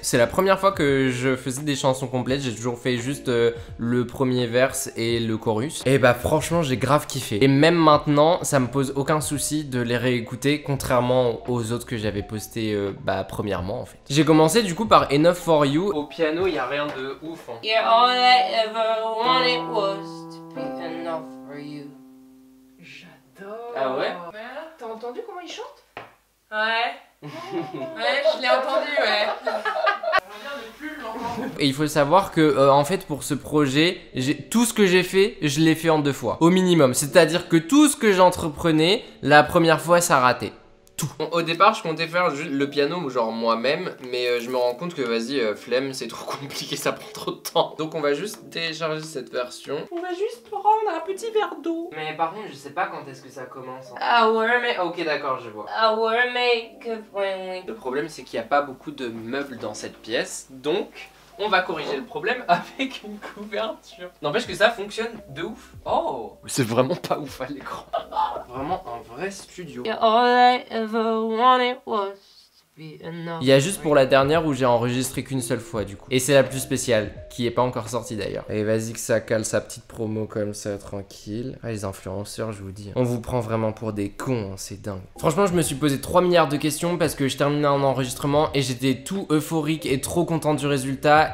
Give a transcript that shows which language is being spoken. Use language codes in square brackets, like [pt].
[fr] C'est la première fois que je faisais des chansons complètes. J'ai toujours fait juste le premier verse et le chorus. Et bah franchement j'ai grave kiffé. Et même maintenant ça me pose aucun souci de les réécouter contrairement aux autres que j'avais postés premièrement en fait. J'ai commencé du coup par Enough For You. Au piano il y a rien de ouf hein. [en] You're all I ever wanted was to be enough for you. [fr] J'adore. Ah ouais? T'as entendu comment il chante? Ouais. Ouais, je l'ai entendu, ouais. Et il faut savoir que en fait pour ce projet, tout ce que j'ai fait, je l'ai fait en 2 fois au minimum. C'est-à-dire que tout ce que j'entreprenais, la première fois ça ratait. Tout. Au départ, je comptais faire juste le piano, genre moi-même, mais je me rends compte que vas-y, flemme, c'est trop compliqué, ça prend trop de temps. Donc on va juste télécharger cette version. On va juste prendre un petit verre d'eau. Mais par contre, je sais pas quand est-ce que ça commence. Hein. [en] I wanna make, [fr] Ok, d'accord, je vois. [en] I wanna make a friendly. [fr] Le problème, c'est qu'il n'y a pas beaucoup de meubles dans cette pièce, donc on va corriger le problème avec une couverture. N'empêche que ça fonctionne de ouf. Oh, c'est vraiment pas ouf à l'écran. Vraiment un vrai studio. [en] You're all I ever wanted was to be enough. [fr] Il y a juste pour la dernière où j'ai enregistré qu'une seule fois du coup. Et c'est la plus spéciale, qui est pas encore sortie d'ailleurs. Et vas-y que ça cale sa petite promo comme ça, tranquille. Ah les influenceurs, je vous dis. On vous prend vraiment pour des cons, hein, c'est dingue. Franchement, je me suis posé 3 milliards de questions parce que je terminais un enregistrement et j'étais tout euphorique et trop content du résultat.